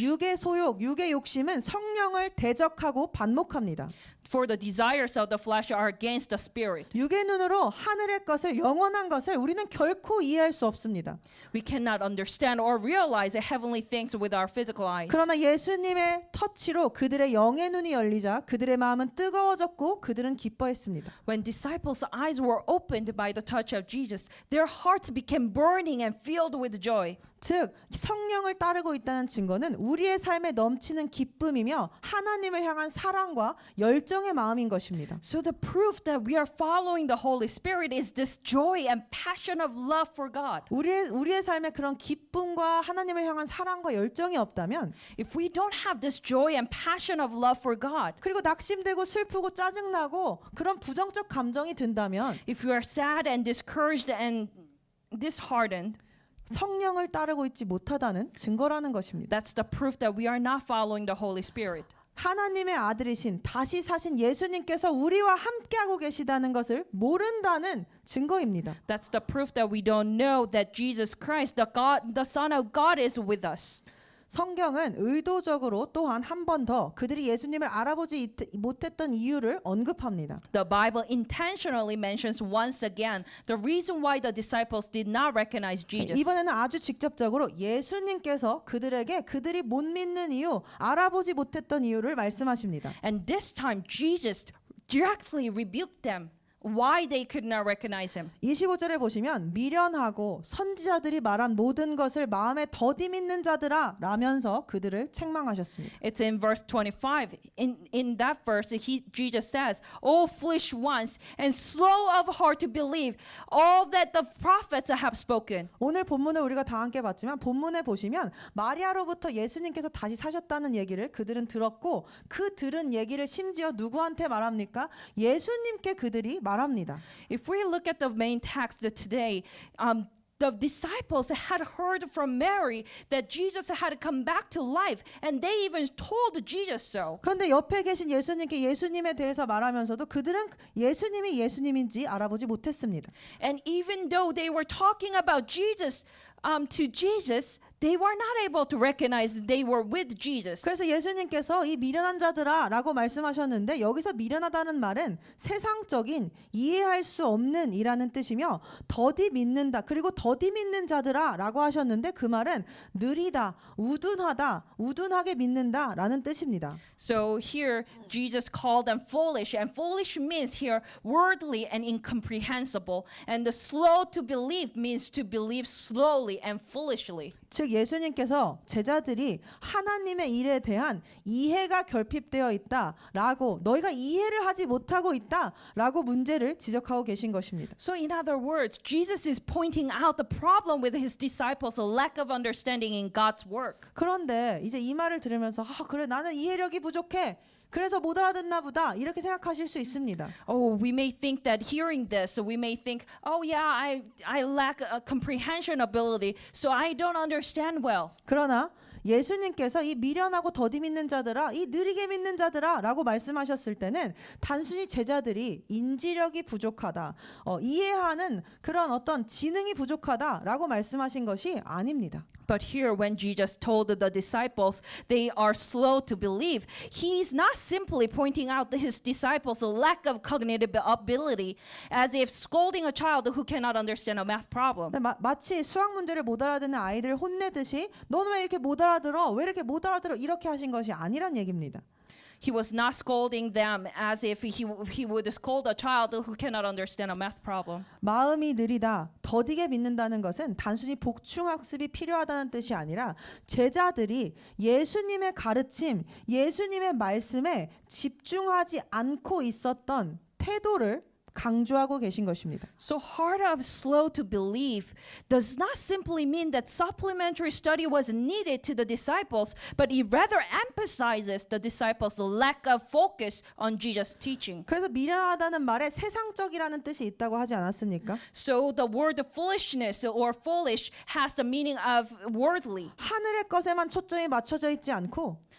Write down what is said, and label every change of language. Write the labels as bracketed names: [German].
[Korean] 육의 소욕, 육의 욕심은 성령을 대적하고 반목합니다. [English] For the desires of the flesh are against the spirit. [Korean] 육의 눈으로 하늘의 것을 영원한 것을 우리는 결코 이해할 수 없습니다. [English] We cannot understand or realize the heavenly things with our physical eyes. [Korean] 그러나 예수님의 터치로 그들의 영의 눈이 열리자 그들의 마음은 뜨거워졌고 그들은 기뻐했습니다. [English] When disciples' eyes were opened by the touch of Jesus, their hearts became burning and filled with joy. [Korean] 즉 성령을 따르고 있다는 증거는 우리의 삶에 넘치는 기쁨이며 하나님을 향한 사랑과 열정의 마음인 것입니다. [English] So the proof that we are following the Holy Spirit is this joy and passion of love for God. [Korean] 우리의 삶에 그런 기쁨과 하나님을 향한 사랑과 열정이 없다면 [English] If we don't have this joy and passion of love for God, [Korean] 그리고 낙심되고 슬프고 짜증나고 그런 부정적 감정이 든다면 [English] if we are sad and discouraged and disheartened, [Korean] 성령을 따르고 있지 못하다는 증거라는 것입니다. [English] that's the proof that we are not following the Holy Spirit. [Korean] 하나님의 아들이신 다시 사신 예수님께서 우리와 함께하고 계시다는 것을 모른다는 증거입니다. [English] That's the proof that we don't know that Jesus Christ, the Son of God, is with us. [Korean] 성경은 의도적으로 또한 한 번 더 그들이 예수님을 알아보지 못했던 이유를 언급합니다. [English] The Bible intentionally mentions once again the reason why the disciples did not recognize Jesus. [Korean] 이번에는 아주 직접적으로 예수님께서 그들에게 그들이 못 믿는 이유, 알아보지 못했던 이유를 말씀하십니다. [English] And this time Jesus directly rebuked them. Why they could not recognize him. [Korean] 25절을 보시면 미련하고 선지자들이 말한 모든 것을 마음에 더디 믿는 자들아 라면서 그들을 책망하셨습니다. [English] It's in verse 25. In that verse, Jesus says, "O foolish ones, and slow of heart to believe all that the prophets have spoken." [Korean] 오늘 본문을 우리가 다 함께 봤지만 본문에 보시면 마리아로부터 예수님께서 다시 사셨다는 얘기를 그들은 들었고 그 들은 얘기를 심지어 누구한테 말합니까? 예수님께 그들이 말합니다. [English] If we look at the main text today, the disciples had heard from Mary that Jesus had come back to life, and they even told Jesus so. [Korean] 그런데 옆에 계신 예수님께 예수님에 대해서 말하면서도 그들은 예수님이 예수님인지 알아보지 못했습니다. [English] And even though they were talking about Jesus to Jesus, they were not able to recognize that they were with Jesus. [Korean] 그래서 예수님께서 이 미련한 자들아 라고 말씀하셨는데 여기서 미련하다는 말은 세상적인 이해할 수 없는 이라는 뜻이며 더디 믿는다 그리고 더디 믿는 자들아 라고 하셨는데 그 말은 느리다, 우둔하게 믿는다 라는 뜻입니다. [English] So here Jesus called them foolish, and foolish means here worldly and incomprehensible, and the slow to believe means to believe slowly and foolishly. [Korean] 즉 예수님께서 제자들이 하나님의 일에 대한 이해가 결핍되어 있다라고 너희가 이해를 하지 못하고 있다라고 문제를 지적하고 계신 것입니다. [English] So in other words, Jesus is pointing out the problem with his disciples' lack of understanding in God's work. [Korean] 그런데 이제 이 말을 들으면서 그래 나는 이해력이 부족해. 그래서 못 알아듣나 보다 이렇게 생각하실 수 있습니다. [English] Oh, we may think that hearing this, we may think, oh yeah, I lack a comprehension ability, so I don't understand well. [Korean] 그러나 예수님께서 이 미련하고 더디 믿는 자들아, 이 느리게 믿는 자들아 라고 말씀하셨을 때는 단순히 제자들이 인지력이 부족하다, 이해하는 그런 어떤 지능이 부족하다 라고 말씀하신 것이 아닙니다. [English] But here, when Jesus told the disciples they are slow to believe, he's not simply pointing out his disciples' lack of cognitive ability as if scolding a child who cannot understand a math problem. [Korean] 마치 수학 문제를 못 알아듣는 아이들을 혼내듯이 너는 왜 이렇게 못 알아들어? 왜 이렇게 못 알아들어? 이렇게 하신 것이 아니란 얘기입니다. [English] He was not scolding them as if he would scold a child who cannot understand a math problem. [Korean] 마음이 느리다, 더디게 믿는다는 것은 단순히 복충학습이 필요하다는 뜻이 아니라 제자들이 예수님의 가르침, 예수님의 말씀에 집중하지 않고 있었던 태도를 강조하고 계신 것입니다. [English] So heart of slow to believe does not simply mean that supplementary study was needed to the disciples, but it rather emphasizes the disciples' lack of focus on Jesus' teaching. [Korean] 그래서 미련하다는 말에 세상적이라는 뜻이 있다고 하지 않았습니까? [English] So the word foolishness or foolish has the meaning of worldly. [Korean] 하늘의 것에만 초점이 맞춰져 있지 않고